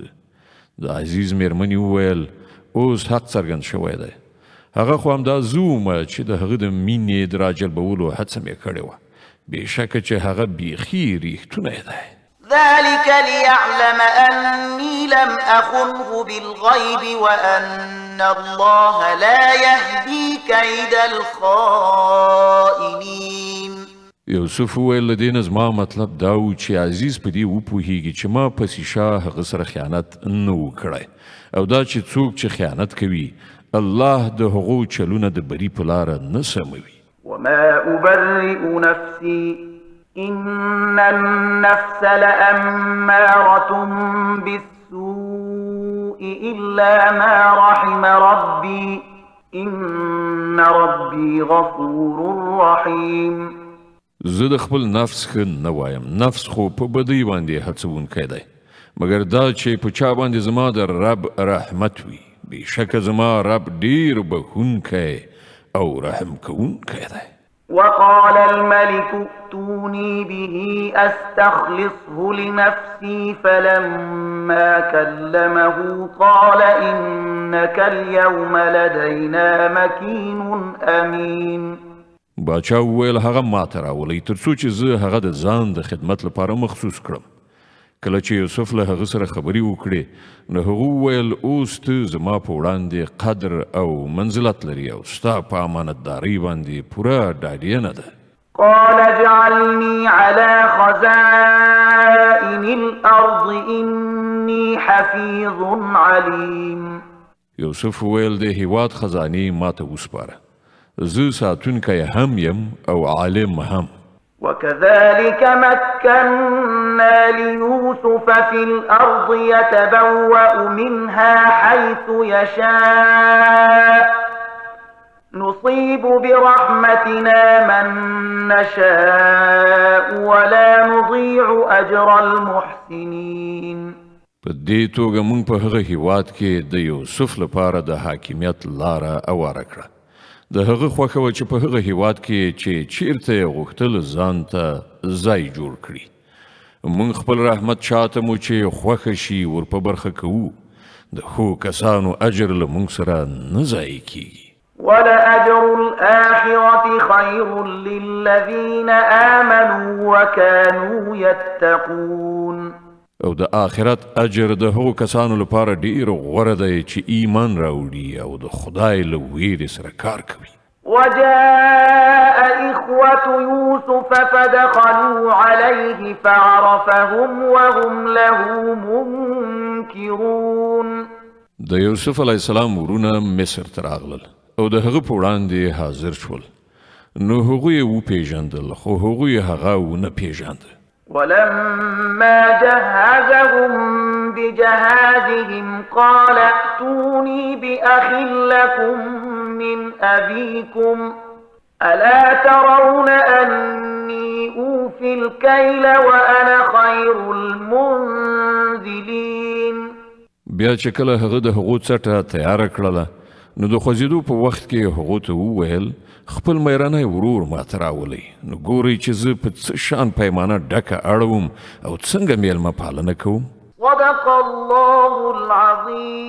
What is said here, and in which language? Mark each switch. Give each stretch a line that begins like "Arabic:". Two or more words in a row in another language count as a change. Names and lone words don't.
Pashto: د عزیز میرمنې وویل اوس حق څرګند شوی دی. هغه خو همدا زه وم چې د هغه د مینې د راجلبولو هڅه مې کړې وه. بېشکه چې هغه بیخي ریښتونی دی.
Arabic: ذلك ليعلم أني لم أخنه بالغيب وأن الله لا يهدي كيد الخائنين.
Pashto: یوسف وویل له دې نه زما مطلب دا و چې عزیز په دې وپوهیږي چې ما پسې شاه هغه سره خیانت نه و کړی او دا چې څوک چې خیانت کوي الله د هغو چلونه د بري په لاره نه سموي.
Arabic: وما أبرئ نفسي إن النفس لأمارة بالسوء إلا ما رحم ربي إن ربي غفور رحيم.
Pashto: زه د خپل نفس ښه نه وایم، نفس خو په بدۍ باندې هڅونکی دی، مګر دا چې په چا باندې زما د رب رحمت وي. بېشکه زما رب ډیر بخښونکی او رحم کوونکی دی.
Arabic: وقال الملك ائتوني به أستخلصه لنفسي فلما كلمه قال إنك اليوم لدينا مكين أمين.
Pashto: باچا وویل هغه ماته راولئ تر څو چې زه هغه د ځان د خدمت لپاره مخصوص کړم. کله چې یوسف له هغه سره خبرې وکړې نو هغه وویل اوس ته زما په وړاندې قدر او منزلت لري او ستا په امانتدارۍ باندې پوره ډاډینه ده.
Arabic: قال اجعلني على خزائن الأرض إني حفيظ عليم.
Pashto: یوسف وویل د هیواد خزانې ماته وسپاره، زه ساتونکی هم یم او عالم هم.
Arabic: وكذلك مكنا ليوسف في الأرض يتبوأ منها حيث يشاء نصيب برحمتنا من نشاء ولا نضيع أجر المحسنين.
Pashto: په دې توګه موږ په هغه هیواد کې د یوسف لپاره د حاکمیت لاره اواره کړه. د هغه خوښه وه چې په هغه هیواد کې چې چیرته یې غوښتل ځان ته ځای جوړ کړي. موږ خپل رحمت چاته مو چې خوښه شي ور په برخه کوو. د ښو کسانو اجر له موږ سره نه ضایع کیږي.
Arabic: ولأجر الآخرة خير للذين آمنوا وكانوا يتقون.
Pashto: او د آخرت اجر د هغو کسانو لپاره ډیر غوره دی چې ایمان راوړي او د خدای له ویرې سره کار کوي.
Arabic: وجاء إخوة يوسف فدخلوا عليه فعرفهم وهم له منكرون.
Pashto: د یوسف
Arabic: علیه السلام
Pashto: ورونه مصر ته راغلل او د هغه په وړاندې حاضر شول. نو هغوی یې وپېژندل خو هغوی هغه ونه پېژانده.
Arabic: ولما جهزهم بجهازهم قال ائتوني بأخ لكم من أبيكم ألا ترون أني أوفي الكيل وأنا خير المنزلين.
Pashto: بیا چې کله هغه د هغو څټه تیاره کړله نو د خوځېدو په وخت کې هغو ته وویل خپل میرانی ورور ماته راولئ. نو ګورئ چې زه په څه شان پیمانه ډکه اړوم او څنګه میلمه پالنه کوم.
Arabic: صدق الله العظیم.